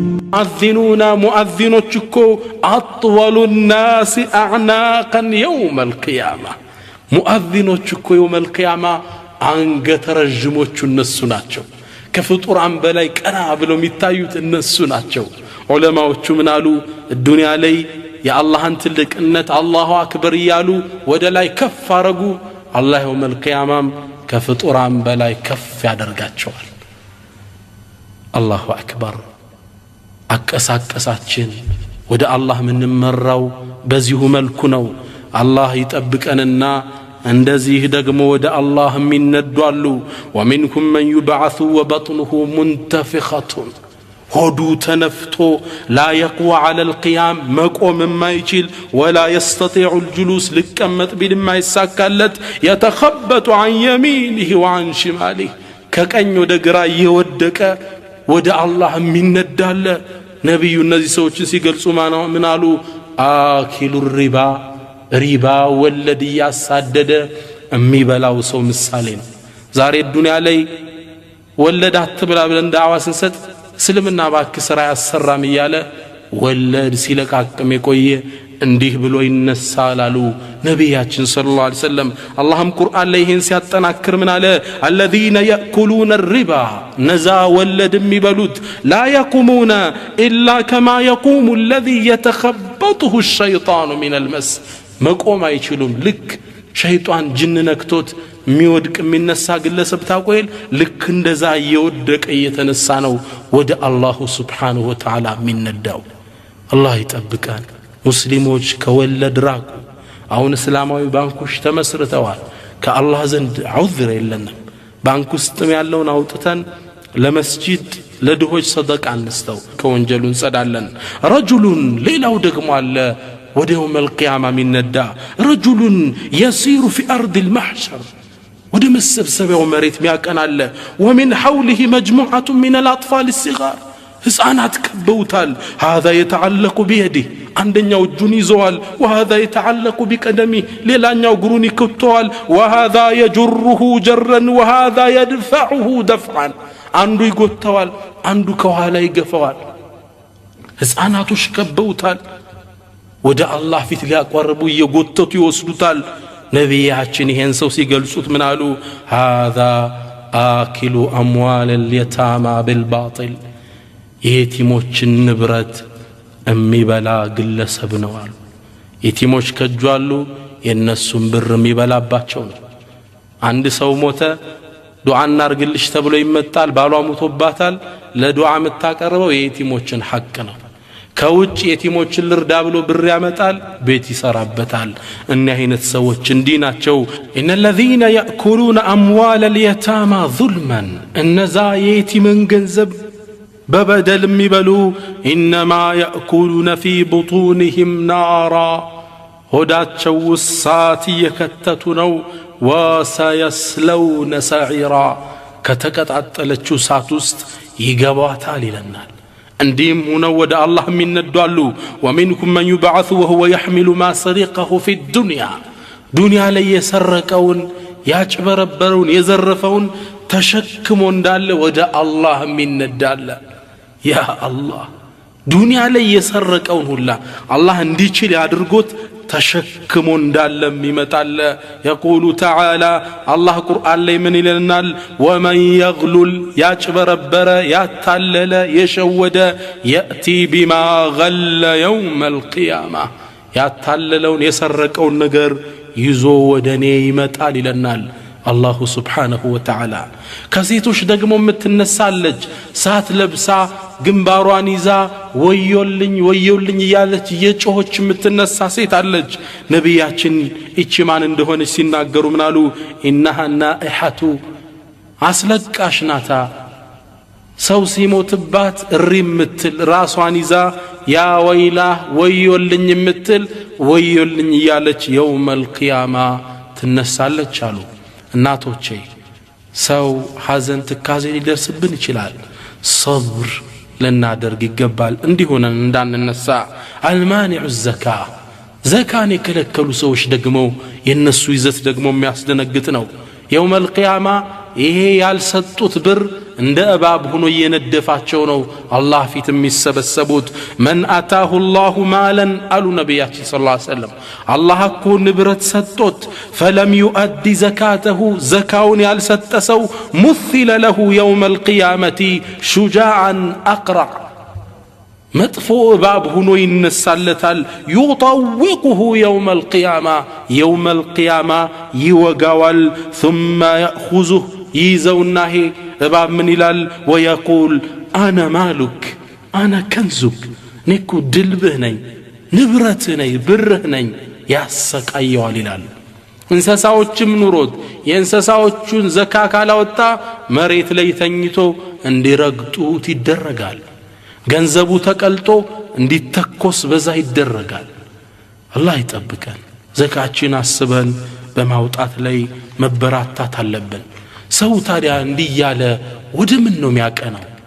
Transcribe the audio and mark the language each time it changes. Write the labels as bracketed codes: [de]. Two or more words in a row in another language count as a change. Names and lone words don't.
[am] ሙአዚኑና ሙአዚኖች እኮ [ar] أطول الناس أعناقا يوم القيامه [am] ሙአዚኖች እኮ [ar] يوم القيامه [am] አንገተ ረጅሞቹ እነሱ ናቸው ከፍጡራን በላይ ቀና ብለው የሚታዩት እነሱ ናቸው ዑለማዎቹ ምን አሉ ዱንያ ላይ የአላህን ትልቅነት [ar] الله أكبر [am] ይያሉ ወደ ላይ ከፍ አረጉ አላህ [ar] يوم القيامه [am] ከፍጡራን በላይ ከፍ ያደርጋቸዋል [ar] الله أكبر [am] አቀሳቀሳችን ወደ አላህ ምንመራው በዚሁ መልኩ ነው አላህ ይጠብቀንና እንደዚህ ደግሞ ወደ አላህ የሚነዷሉ [ar] ومنهم من يبعث وبطنه منتفخة [am] ሆዱ ተነፍቶ [ar] لا يقوى على القيام [am] መቆም የማይችል [ar] ولا يستطيع الجلوس [am] ሊቀመጥ ቢልም አይሳካለት [ar] يتخبط عن يمينه وعن شماله [am] ከቀኝ ወደ ግራ እየወደቀ ወደ አላህ የሚነዳለ ነብዩ እነዚህ ሰዎችን ሲገልጹ ምን አሉ አኪሉ ሪባ ወለድ ያሳደደ የሚበላው ሰው ምሳሌ ነው ዛሬ ዱንያ ላይ ወለድ አትብላ ብለን ዳዕዋ ስንሰጥ እስልምና ባክ ስራ ያሰራም ይያለ ወለድ ሲለቃቅም የቆየ እንዲህ ብሎ ይነሳላሉ ነብያችን [ar] صلى الله عليه وسلم [am] አላህም ቁርአን ላይ ይሄን ሲያጠናክር ምን አለ [ar] الذين ياكلون الربا [am] نزا ወለድ የሚበሉት [ar] لا يقومون الا كما يقوم الذي يتخبطه الشيطان من المس [am] መቆም አይችሉም ልክ ሸይጣን ጅን ነክቶት የሚወድቅ የሚነሳ ግለሰብ ታቆይል ልክ እንደዛ እየወደቀ እየተነሳ ነው ወደ አላሁ [ar] سبحانه وتعالى [am] የሚነዳው አላህ ይጠብቀን ሙስሊሞች ከወለድ ራቁ አሁን እስላማዊ ባንኮች ተመስርተዋል ከአላህ ዘንድ ዑዝር የለንም ባንክ ውስጥም ያለውን አውጥተን ለመስጂድ ለድሆች ሰደቃ አንስተው ከወንጀሉ እንጸዳለን ረጁሉን ሌላው ደግሞ አለ ወደ [ar] يوم القيامه [am] ሚነዳ ረጁሉን [ar] يسير في ارض المحشر [am] ወደ መሰብሰቢያው መሬት ሚያቀናለ [ar] ومن حوله مجموعه من الاطفال الصغار [am] ህፃናት ከበውታል [ar] هذا يتعلق بيده [am] አንደኛው እጁን ይዘዋል [ar] وهذا يتعلق بقدمه [am] ሌላኛው እግሩን ይከተዋል [ar] وهذا يجره جرا وهذا يدفعه دفعا [am] አንዱ ይጎተዋል አንዱ ከኋላ ይገፋዋል ህፃናቶች ከበውታል ወደ አላህ ፊት ሊያቀርቡ እየጎተቱ ይወስዱታል ነብያችን ይሄን ሰው ሲገልጹት ምን አሉ [ar] هذا آكل أموال اليتامى بالباطل [am] የቲሞችን ንብረት የሚበላ ግለሰብ ነው አሉ የቲሞች ከጇሉ የነሱን ብር የሚበላባቸው ነው አንድ ሰው ሞተ ዱዓ እናርግልሽ ተብሎ ይመጣል ባሏ ሞቶባታል ለዱዓ የምታቀርበው የቲሞችን ሐቅ ነው ከውጭ የቲሞችን ልርዳ ብሎ ብር ያመጣል ቤት ይሰራበታል እኛ አይነት ሰዎች እንዲህ ናቸው [ar] ان الذين ياكلون اموال اليتامى ظلما [am] እነዛ የቲምን ገንዘብ በበደል የሚበሉ [ar] انما ياكلون في بطونهم نارا [am] ሆዳቸው ውሳት እየከተቱ ነው [ar] وسيصلون سعيرا [am] ከተቀጣጠለችው እሳት ውስጥ ይገባታል ይለናል እንዲም ሆነው ወደ አላህ የሚነዷሉ [ar] ومنكم من يبعث وهو يحمل ما سرقه في الدنيا [am] ዱንያ ላይ የሰረቀውን ያጭበረበረውን የዘረፈውን ተሸክሞ እንዳለ ወደ አላህ የሚነዳለ ያ አላህ ዱንያ ላይ የሰረቀውን ሁላ አላህ እንዲችል ያድርጎት ተሸክሞ እንዳለ ይመጣል يقول [ar] تعالى الله [am] قرآن ላይ ምን ይለናል [ar] ومن يغلل [am] ያጭበረበረ ያታለለ የሸወደ [ar] يأتي بما غل يوم القيامة [am] ያታለለውን የሰረቀውን ነገር ይዞ ወደኔ ይመጣል ይለናል [ar] الله سبحانه وتعالى [am] ከሴቶች ደግሞ የምትነሳለች ሳት ለብሳ ግንባሯን ይዛ ወዮልኝ ያለች የጮሆች የምትነሳ ሴት አለች ነብያችን እቺ ማን እንደሆነች ሲናገሩ ምናሉ [ar] انها نائحه [am] አስለቃሽ ናታ ሰው ሲሞትባት እሪምትል ራሷን ይዛ [ar] يا ويلا [am] ወዮልኝ ያለች يوم القيامه ትነሳለች አሉ እናቶቼ ሰው ሐዘን ትካዜ ሊደርስብን ይችላል صبر لنادرግ ይገባል እንዲሆነን እንዳንነሳ [ar] المانع الزكاه زكاه [am] የከለከሉ ሰዎች ደግሞ የነሱ ይዘት ደግሞ የሚያስደነግጥ ነው [ar] يوم القيامه [am] ይሄ ያልሰጡት ብር እንደ እባብ ሆኖ እየነደፋቸው ነው አላህ ፊት የሚሰበሰቡት። [ar] من آتاه الله مالا [am] አሉ ነቢያችን [ar] صلى الله عليه وسلم፣ [am] አላህ እኮ ንብረት ሰጥቶት [ar] فلم يؤد زكاته [am] ዘካውን ያልሰጠ ሰው [ar] مثل له يوم القيامة شجاعا أقرع [am] መጥፎ እባብ ሆኖ ይነሳለታል። [ar] يطوقه يوم القيامة يوم القيامة [am] ይወጋዋል። [ar] ثم يأخذه [am] ይዘውና ሄ እባብ ምን ይላል? [ar] ويقول أنا مالك أنا كنزك [am] እኔ እኮ ድልብህ ነኝ፣ ንብረትህ ነኝ፣ ብርህ ነኝ። ያሰቃየዋል ይላል። እንስሳዎችም ኑሮት የእንስሳዎቹን ዘካ ካላወጣ መሬት ላይ ተኝቶ እንዲረግጡት ይደረጋል። ገንዘቡ ተቀልጦ እንዲተኮስ በዛ ይደረጋል። አላህ ይጠብቀን። ዘካችን አስበን በማውጣት ላይ መበራታት አለብን። ሰው ታዲያ እንዲያለ ወደ ምን ነው የሚያቀናው?